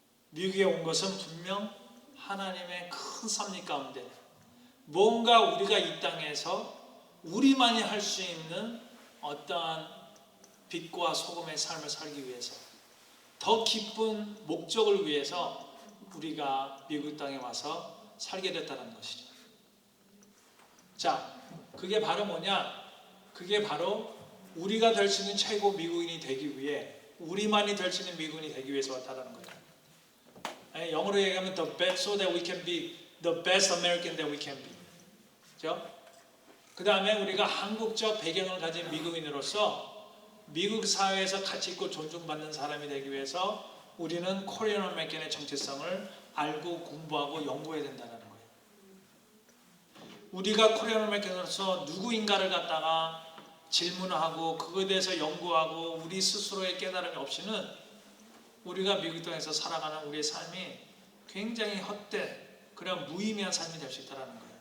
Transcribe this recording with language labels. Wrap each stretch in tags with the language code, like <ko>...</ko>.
<ko>미국에 온 것은 분명 하나님의 큰 섭리 가운데 뭔가 우리가 이 땅에서 우리만이 할 수 있는 어떠한 빛과 소금의 삶을 살기 위해서 더 기쁜 목적을 위해서 우리가 미국 땅에 와서 살게 됐다는 것이죠. 자, 그게 바로 뭐냐? 그게 바로 우리가 될 수 있는 최고 미국인이 되기 위해 우리만이 될 수 있는 미국인이 되기 위해서 왔다는 거예요.</ko> <en>영어로 얘기하면 the best so that we can be the best American that we can be.</en> <ko>그렇죠? 그 다음에 우리가 한국적 배경을 가진 미국인으로서 미국 사회에서 가치 있고 존중받는 사람이 되기 위해서 우리는 코리안 아메리칸의 정체성을 알고 공부하고 연구해야 된다는 거예요. 우리가 코리안 아메리칸으로서 누구인가를 갖다가 질문하고 그거에 대해서 연구하고 우리 스스로의 깨달음이 없이는 우리가 미국 땅에서 살아가는 우리의 삶이 굉장히 헛된 그런 무의미한 삶이 될 수 있다는 거예요.</ko>